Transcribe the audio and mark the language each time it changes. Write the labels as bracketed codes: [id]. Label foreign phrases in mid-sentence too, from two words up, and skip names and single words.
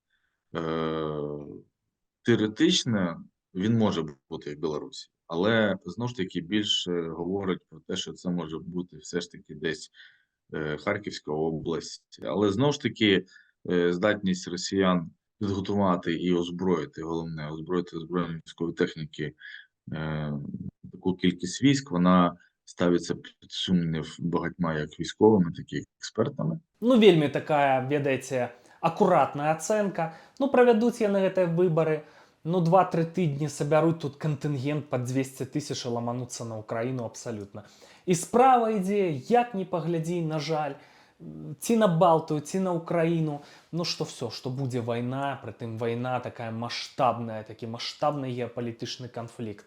[uk] Теоретично він може бути в Білорусі, але, знову ж таки, більше говорить про те, що це може бути все ж таки десь Харківська область. Але, знову ж таки, здатність росіян підготувати і озброїти, головне, озброїти збройної військової техніки таку кількість військ, вона ставиться під сумнів багатьма як військовими, так і експертами. Ну, [be] вельмі такая, ведаеце, акуратная ацэнка. Ну, правядуць яны гэтыя выбары, ну, 2-3 тыдні сабяруць тут кантынгент пад 200 тысяч і ламануцца на Украіну абсалютна. І справа ідзе, як не паглядзі, на жаль, ці на Балтыю, ці на Украіну, ну што все, што будзе вайна, прытым вайна такая маштабная, такі маштабны геапалітычны канфлікт.